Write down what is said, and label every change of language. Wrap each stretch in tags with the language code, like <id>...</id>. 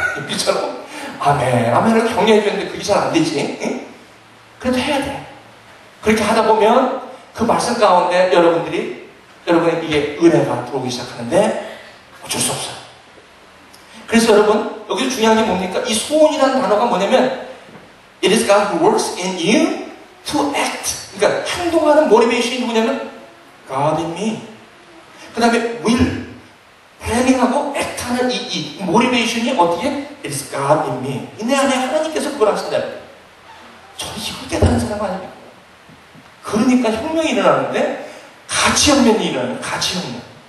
<ko>이처럼 아멘을 격려해주는데 그게 잘 안 되지. 응? 그래도 해야 돼. 그렇게 하다 보면 그 말씀 가운데 여러분의 이게 은혜가 들어오기 시작하는데 어쩔 수 없어요. 그래서 여러분 여기서 중요한 게 뭡니까? 이 소원이라는 단어가 뭐냐면</ko> <en>It is God who works in you to act.</en> <ko>그러니까 행동하는 모티베이션이 누구냐면</ko> <en>God in me.</en> <ko>그 다음에 will, planning하고 act하는 이 모티베이션이 어떻게?</ko> <en>It is God in me.</en> <ko>내 안에 하나님께서 그걸 하신다. 저는 이걸 깨달은 사람 아닙니까? 그러니까 혁명이 일어나는데 가치혁명이 일어나요. 가치혁명.</ko>